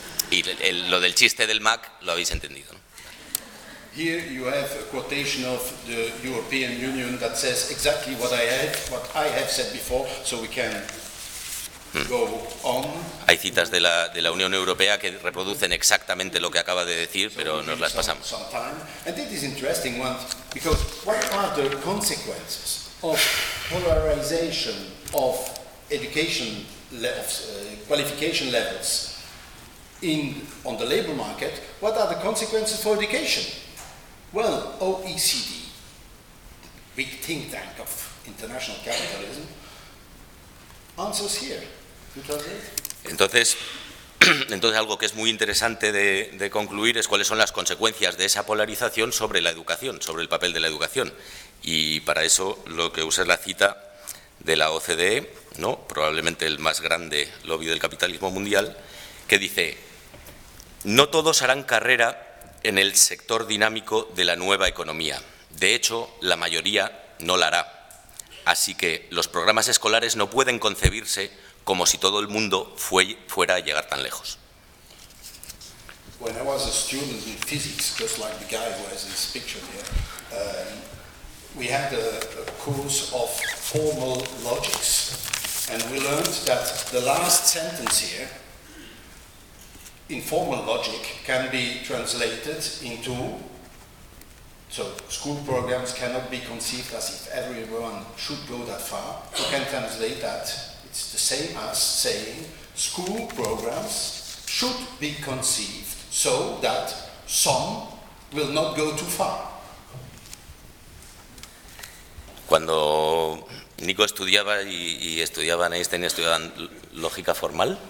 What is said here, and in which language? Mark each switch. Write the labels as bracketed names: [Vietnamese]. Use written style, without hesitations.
[Spanish] Y lo del chiste del Mac lo habéis entendido, ¿no? [English] Here you have a quotation of the European Union that says exactly what I have said before, so we can go on. [Spanish] Hay citas de la Unión Europea que reproducen exactamente lo que acaba de decir, pero [English] so [Spanish] nos las pasamos. [English] And it is interesting one because what are the consequences of polarization of education qualification levels on the labor market, what are the consequences for education? Well, OECD, the big think tank of international capitalism, answers here. [Spanish] Entonces, algo que es muy interesante de concluir es cuáles son las consecuencias de esa polarización sobre la educación, sobre el papel de la educación. Y para eso lo que usa es la cita de la OCDE, ¿no? Probablemente el más grande lobby del capitalismo mundial, que dice: no todos harán carrera en el sector dinámico de la nueva economía. De hecho, la mayoría no la hará. Así que los programas escolares no pueden concebirse como si todo el mundo fuera a llegar tan lejos. [English] When I was a student in physics, just like the guy who has this picture here, we had a course of formal logics, and we learned that the last sentence here in formal logic can be translated into, so school programs cannot be conceived as if everyone should go that far. You can translate that. It's the same as saying school programs should be conceived so that some will not go too far. [Spanish] Cuando Nico estudiaba y estudiaba en Einstein, estudiaban lógica formal.